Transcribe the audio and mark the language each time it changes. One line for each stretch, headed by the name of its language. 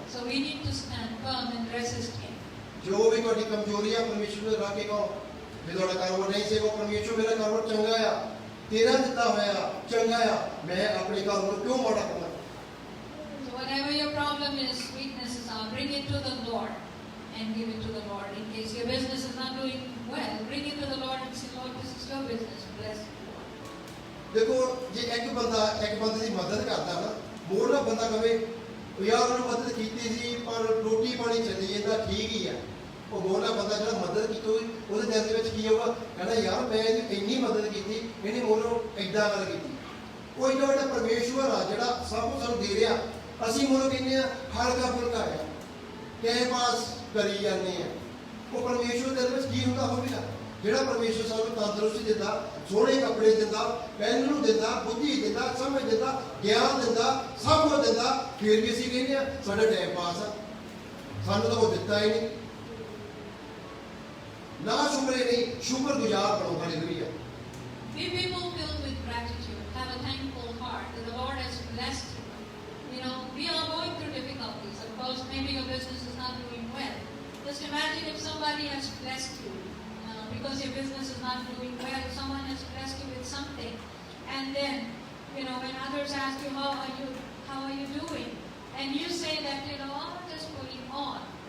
English: So we need to stand firm and resist him.
Punjabi: ਜੋ ਵੀ ਤੁਹਾਡੀ ਕਮਜ਼ੋਰੀ ਆ ਪਰਮੇਸ਼ਵਰ ਨੂੰ ਰੱਖ ਕੇ ਕਹੋ ਵੀ ਤੁਹਾਡਾ ਕਾਰੋਬਾਰ ਨਹੀਂ ਸੇਵਾ, ਪਰਮੇਸ਼ਵਰ ਮੇਰਾ ਕਾਰੋਬਾਰ ਚੰਗਾ ਆ, ਤੇਰਾ ਦਿੱਤਾ ਹੋਇਆ ਚੰਗਾ ਆ, ਮੈਂ ਆਪਣੇ ਕਾਰੋਬਾਰ ਨੂੰ ਕਿਉਂ ਮਾੜਾ ਕਰਨਾ।
English: So whatever your problem is, weaknesses are, bring it to the Lord and give it to the Lord. In case your business is not doing well, bring it to the Lord and say, Lord, this is your business. Bless you, Lord.
Punjabi: ਦੇਖੋ ਜੇ ਇੱਕ ਬੰਦੇ ਦੀ ਮਦਦ ਕਰਦਾ ਨਾ, ਮੋੜਨਾ ਬੰਦਾ ਕਵੇ ਯਾਰ ਉਹਨੂੰ ਮਦਦ ਕੀਤੀ ਸੀ ਪਰ ਰੋਟੀ ਪਾਣੀ ਚੱਲੀ ਜਾਂਦਾ ਠੀਕ ਹੀ ਆ। ਉਹ ਮੋੜਨਾ ਬੰਦਾ ਜਿਹੜਾ ਮਦਦ ਕੀਤੀ ਉਹਦੇ ਦਿਲ ਦੇ ਵਿੱਚ ਕੀ ਹੋਊਗਾ, ਕਹਿੰਦਾ ਯਾਰ ਮੈਂ ਇਹਦੀ ਇੰਨੀ ਮਦਦ ਕੀਤੀ, ਇਹਨੇ ਮੋੜੋਂ ਏਦਾਂ ਗੱਲ ਕੀਤੀ। ਉਹ ਇੰਨਾ ਵੱਡਾ ਪਰਮੇਸ਼ਵਰ ਆ ਜਿਹੜਾ ਸਭ ਕੁਝ ਸਾਨੂੰ ਦੇ ਰਿਹਾ, ਅਸੀਂ ਮੋੜੋਂ ਕਹਿੰਦੇ ਆ ਹਲਕਾ ਫੁਲਕਾ ਆ, ਟਾਈਮ ਪਾਸ ਕਰੀ ਜਾਂਦੇ ਆ। ਉਹ ਪਰਮੇਸ਼ਵਰ ਦੇ ਵਿੱਚ ਕੀ ਹੁੰਦਾ ਹੋਵੇਗਾ, ਜਿਹੜਾ ਪਰਮੇਸ਼ਵਰ ਸਾਨੂੰ ਤੰਦਰੁਸਤੀ ਦਿੰਦਾ, ਸੋਹਣੇ ਕੱਪੜੇ ਦਿੰਦਾ, ਪੈਨ ਨੂੰ ਦਿੰਦਾ, ਬੁੱਧੀ ਦਿੰਦਾ, ਸਮਝ ਦਿੰਦਾ, ਗਿਆਨ ਦਿੰਦਾ, ਸਭ ਕੁਝ ਦਿੰਦਾ, ਫਿਰ ਵੀ ਅਸੀਂ ਕਹਿੰਦੇ ਆ ਸਾਡਾ ਟਾਈਮ ਪਾਸ ਆ, ਸਾਨੂੰ ਤਾਂ ਉਹ ਦਿੱਤਾ ਹੀ ਨਹੀਂ।
Hindi: ना शुक्रे नहीं, शुक्रगुजार बनो। Hallelujah.
English: Be people filled with gratitude. Have a thankful heart that the Lord has blessed you. You know, we are going through difficulties. Of course, maybe your business is not doing well. Just imagine if somebody has blessed you because your business is not doing well. Someone has blessed you with something, and then, you know, when others ask you how are you doing, and you say that, you know, I'm just pulling on.